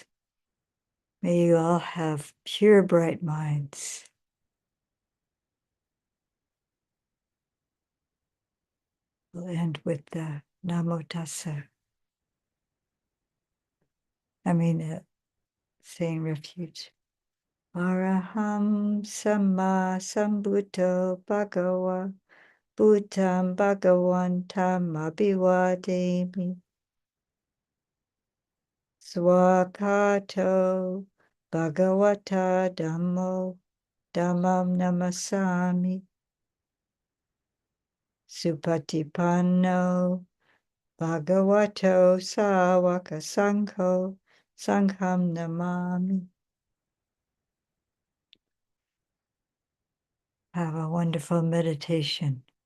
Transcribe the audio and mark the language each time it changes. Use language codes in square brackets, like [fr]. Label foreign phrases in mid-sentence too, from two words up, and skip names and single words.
[en] May you all have pure, bright minds. We'll end with the Namo Tassa. Saying refuge. [pi] Araham Samma Sambuddho Bhagawa Buddham Bhagavantam Abhivademi Swakato Bhagavata Dhammo Dhammam Namasami Supatipanno Bhagavato Sawaka Sangho Sangham Namami. [en] Have a wonderful meditation.